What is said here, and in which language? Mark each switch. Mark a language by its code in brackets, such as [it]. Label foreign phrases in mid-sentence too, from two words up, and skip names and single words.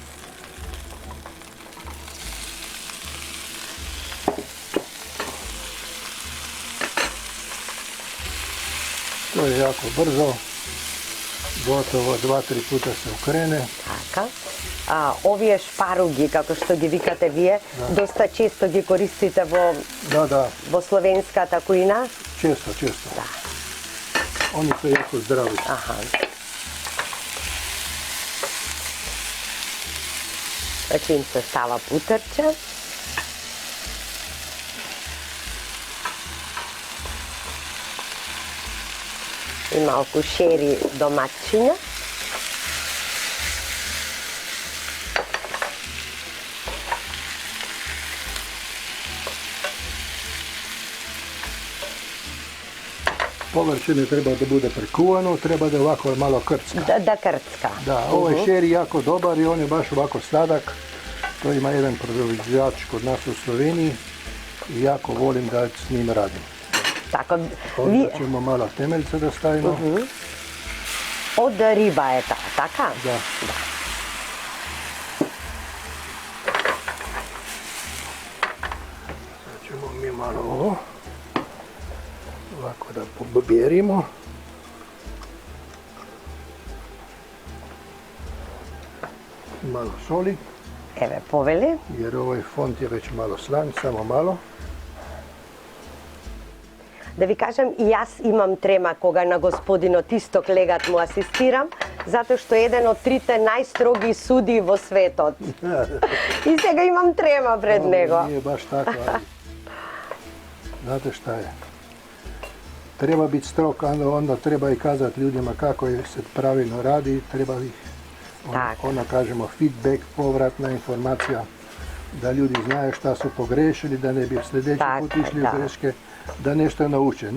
[hr] To je jako brzo. Gotovo 2-3 puta se okrene. [mk] Така. Овие шпаруги, како што ги викате вие, доста често ги користите во словенската кујна? [hr] Često. [mk] Да. [hr] Oni su jako zdravi. [mk] Аха. Значи им се става путерче. И малку шери доматчиња. [hr] Povrće ne treba da bude prekuvano, treba da je ovako malo krcka. [mk] Да крцка. [hr] Da, ovaj šer je jako dobar i on je baš ovako sladak. To ima jedan proizvođač kod nas u Sloveniji i jako volim da s njim radim. [mk] Така, [hr] Onda ćemo malo temeljca da stavimo. [mk] Од риба е таа, така? [hr] Da. Sad ćemo mi malo ovo. Ovako da pobjerimo. Malo soli, [mk] Еве, повели. [hr] jer ovaj fond je već malo slan, samo malo. [mk] Да ви кажам, и јас имам трема кога на господинот Исток Легат му асистирам, затоа што е еден од 3 најстроги суди во светот. И сега имам трема пред него. [hr] Nije baš tako, ali znate šta je? Treba biti strog, onda treba i kazati ljudima kako se pravilno radi, treba ih, ona kažemo feedback, povratna informacija, da ljudi znaju šta su pogrešili, da ne bi sljedeći put išli u greške, da nešto nauče.